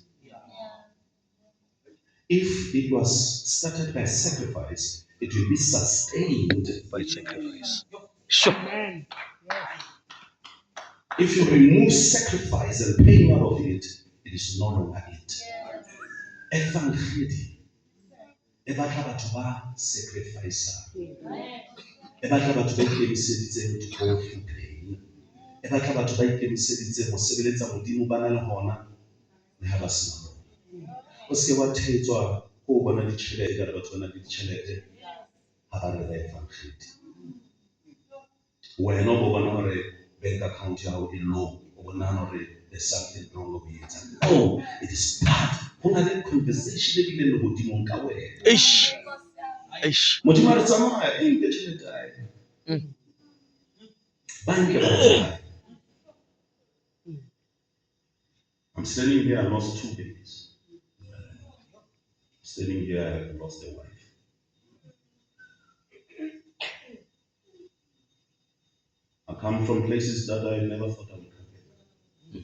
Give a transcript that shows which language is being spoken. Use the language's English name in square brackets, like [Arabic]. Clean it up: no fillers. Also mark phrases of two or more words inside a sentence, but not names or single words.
[English] If it was started by sacrifice, it will be sustained by sacrifice. Sure. If you remove sacrifice and pain out of it, it is no longer it. [Tswana] Evangelii. E batla batho ba sacrifice. E batla batho ba ikemiseditseng go pain. E batla batho ba ikemiseditseng go sebeletsa Modimo ba na le hona le ha ba sena. O se wa thetswa go bona ditšhelete ka batho ba na le ditšhelete ha ba re evangelii. [Southern Sotho] Wena o bona hore [English] bank account [Southern Sotho] ya hao e low, o bona hore [English] there's something wrong with it. Oh, it is bad. [Southern Sotho] Ho na le conversation e bile le Modimo ka wena. Modimo a re tsamaya e nke tšhelete ya hae. [English] Bank ba I'm standing here, I lost 2 babies. Standing here, I have lost a wife. I come from places that I never thought I would come.